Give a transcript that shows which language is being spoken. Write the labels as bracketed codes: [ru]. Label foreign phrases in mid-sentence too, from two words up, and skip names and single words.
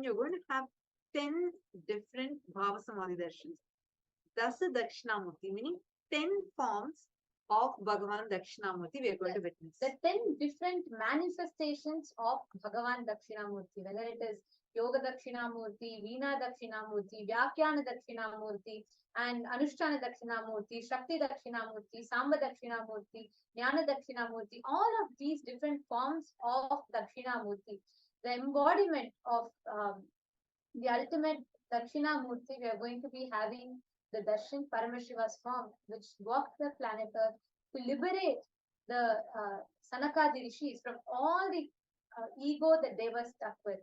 [en] You're going to have 10 different [sa] Bhava Samadhi Darshans. Dasa Dakshinamoorthy, [en] meaning 10 forms of Bhagavan Dakshinamurti we are going to witness. The 10 different manifestations of Bhagavan Dakshinamurti, whether it is Yoga Dakshinamurti, Veena Dakshinamurti, Vyakhyana Dakshinamurti, and Anushtana Dakshinamurti, Shakti Dakshinamurti, Samba Dakshinamurti, Jnana Dakshinamurti, all of these different forms of Dakshinamurti, the embodiment of the ultimate Dakshinamurti, we are going to be having the Darshan Paramashiva's form, which walked the planet Earth to liberate the Sanakadi Rishis from all the ego that they were stuck with.